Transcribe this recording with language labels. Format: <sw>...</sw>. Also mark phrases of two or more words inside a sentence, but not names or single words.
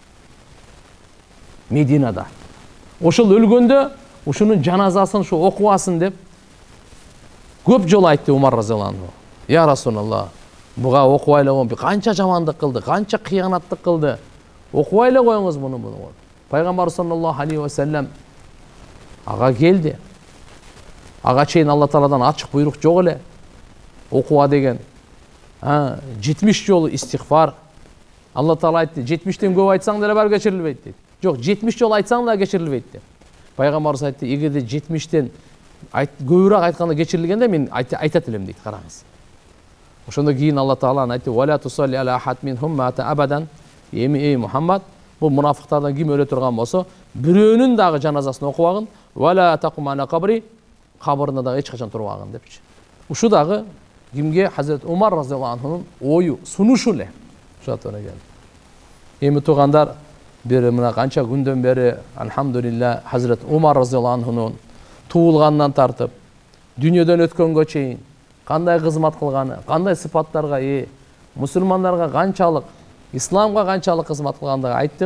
<ky>Мединада. Ошол өлгөндө ушунун жаназасын ушу окубасын деп көп жолу айтты Умар</ky> <ar>رضي الله عنه. يا رسول الله,</ar> <ky>буга окубай эле коюңуз, канча жамандык кылды, канча кыянаттык кылды. Окубай эле коюңуз муну. Пайгамбар</ky> <ar>صلى الله عليه وسلم</ar> <ky>ага келди. Ага чейин Алла Тааладан ачык буйрук жок эле. Окуа деген 70 жолу истигфар. Алла Таала айтты, 70тен көп айтсаң деле бар кечирилбейт дейт. Жок, 70 жолу айтсаң да кечирилбейт деп. Пайгамбарыбыз айтты, эгерде 70тен көбүрөөк айтканда кечирилгенде мен айтат элем дейт, караңыз. Ошондон кийин Алла Таала айтты:</ky> <ar>"ولا تصل على أحد منهم مات أبدا."</ar> <ky>Эми эй Мухаммад, бул мунафыктардан ким өлө турган болсо, бирөөнүн дагы жаназасын окубагын,</ky> <ar>"ولا تقم على قبره",</ar> <ky>кабырына дагы эч качан турбагын депчи. Ушу дагы кимге? Хазирет Умар разияллаху анхунун ою, сунушу эле. Ошо туура келди. Эми туугандар, бир мына канча күндөн бери алхамдулилла Хазирет Умар разияллаху анхунун туулгандан тартып дүйнөдөн өткөнгө чейин кандай кызмат кылганы, кандай сыпаттарга ээ, мусулмандарга канчалык, исламга канчалык кызмат кылгандыгын айттык.</ky>